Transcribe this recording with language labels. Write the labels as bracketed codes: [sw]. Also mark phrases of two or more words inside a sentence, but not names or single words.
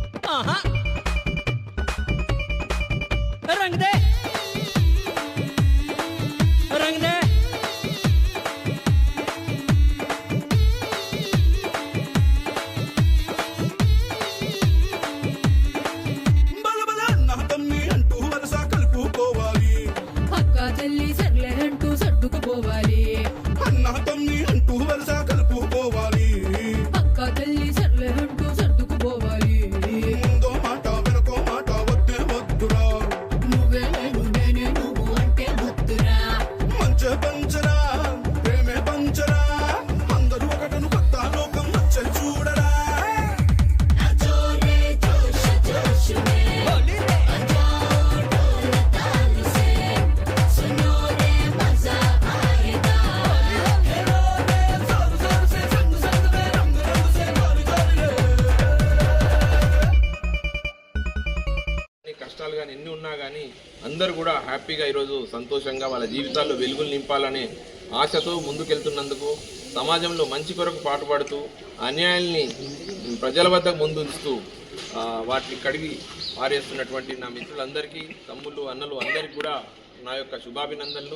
[hi] रंग दे रंग दे [te] అక్క చెల్లి సర్లే అంటూ సర్దుకుపోవాలి అన్న తమ్మి అంటూ వరుస కలుపుకోవాలి అక్క చెల్లి సర్లే అంటూ సర్దుకుపోవాలి ముందో మాట వెనకో మాట వద్దే వద్దురా నువ్వే నేను నేనే నువ్వు అంటే గుర్తురా మంచే పంచరా ప్రేమే పంచరా అందరూ ఒకటను కొత్త లోకం వచ్చే చూడరా [hi] जोरे जोश जोश में होली रे सुनो रे मजा आएगा जोर जोर से संग संग में रंग रंग से गोरी गोरी रे [te] కష్టాలు కానీ ఎన్ని ఉన్నా కానీ అందరూ కూడా హ్యాపీగా ఈరోజు సంతోషంగా వాళ్ళ జీవితాల్లో వెలుగులు నింపాలనే ఆశతో ముందుకెళ్తున్నందుకు సమాజంలో మంచి కొరకు పాటుపడుతూ అన్యాయాల్ని ప్రజల వద్ద ముందుంచుతూ వాటిని కడిగి పారేస్తున్నటువంటి నా మిత్రులందరికీ తమ్ముళ్ళు అన్నలు అందరికీ కూడా నా యొక్క శుభాభినందనలు.